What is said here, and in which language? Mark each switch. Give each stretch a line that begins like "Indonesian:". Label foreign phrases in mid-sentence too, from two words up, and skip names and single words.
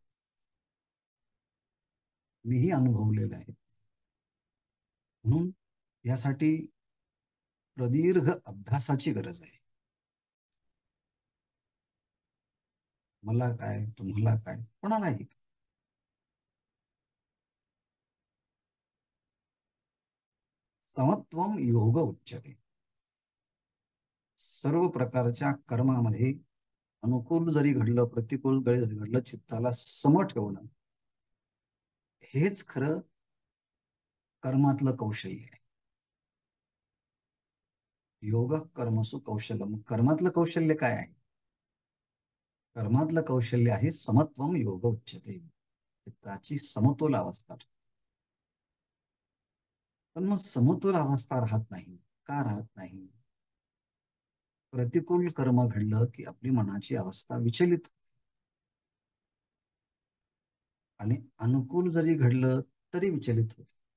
Marathi: मीही अनुभवलेलं आहे. म्हणून यासाठी प्रदीर्घ अभ्यासाची गरज आहे. मला काय, तुम्हाला काय, कोणालाही.
Sanskrit: समत्वम योग उच्यते.
Marathi: सर्व प्रकारच्या कर्मामध्ये अनुकूल जरी घडलं, प्रतिकूल जरी घडलं, चित्ताला सम ठेवणं हेच खरं कर्मातलं कौशल्य आहे.
Sanskrit: योग कर्मसु कौशल्य.
Marathi: कर्मातलं कौशल्य काय आहे? कर्मातलं कौशल्य आहे
Sanskrit: समत्वम योग उच्यते.
Marathi: चित्ताची समतोल अवस्था. पण मग समतोल अवस्था राहत नाही. का राहत नाही? प्रतिकूल कर्म घडलं की आपली मनाची अवस्था विचलित, आणि अनुकूल जरी घडलं तरी विचलित होते.